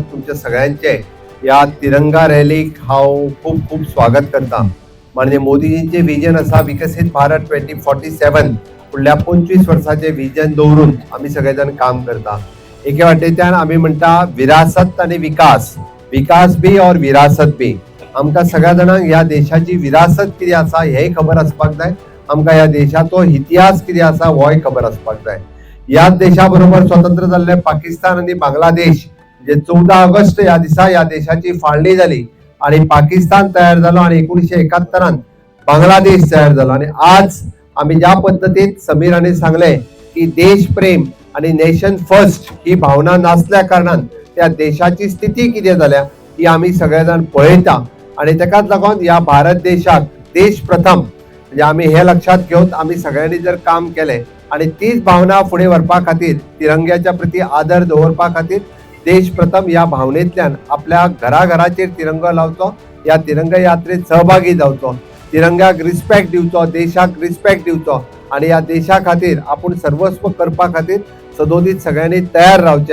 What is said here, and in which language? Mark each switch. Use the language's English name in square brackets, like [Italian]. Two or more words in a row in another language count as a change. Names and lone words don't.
[Konkani] तुमच्या सगळ्यांचे या तिरंगा रॅलीक हांव खूप खूप स्वागत करता. म्हणजे मोदीजींचे विजन असा विकसित भारत 2047 फुडल्या 25 वर्साचे विजन दवरून आम्ही सगळेजण काम करता. एके वाटेच्यान आम्ही म्हणटा विरासत आणि विकास, [Hindi] विकास बी और विरासत बी. [Konkani] आमकां सगळ्या जाणांक ह्या देशाची विरासत कितें आसा हेंय खबर आसपाक जाय. आमकां ह्या देशाचो इतिहास कितें आसा होय खबर आसपाक जाय. ह्याच देशा बरोबर स्वतंत्र जाल्ले पाकिस्तान आणि बांगलादेश जे 14 ऑगस्ट ह्या दिसा ह्या देशाची फाळणी जाली आणि पाकिस्तान तयार झालो आणि 1971 बांगलादेश तयार झालो. आणि आज आम्ही ज्या पद्धतीत समीराने सांगले की देश प्रेम आणि [English] nation first [Konkani] ही भावना नासल्या कारणान त्या देशाची स्थिती किती जाल्या ही आम्ही सगळेजण पळयता. आणि तेकाच लागून या भारत देशाक देश प्रथम म्हणजे आम्ही हे लक्षात घेऊन आम्ही सगळ्यांनी जर काम केले आणि तीच भावना फुडें व्हरपा खातीर, तिरंग्याच्या प्रती आदर दवरपा खातीर देश प्रथम या भावनेतल्यान आपल्या घराघराचेर तिरंगो लावचो, या तिरंगा यात्रेत सहभागी जावचो, तिरंग्याक रिस्पेक्ट दिवचो, देशाक रिस्पेक्ट दिवचो आणि या देशा खातीर आपण सर्वस्व करपा खातीर सदोदीत सगळ्यांनी तयार रावचे.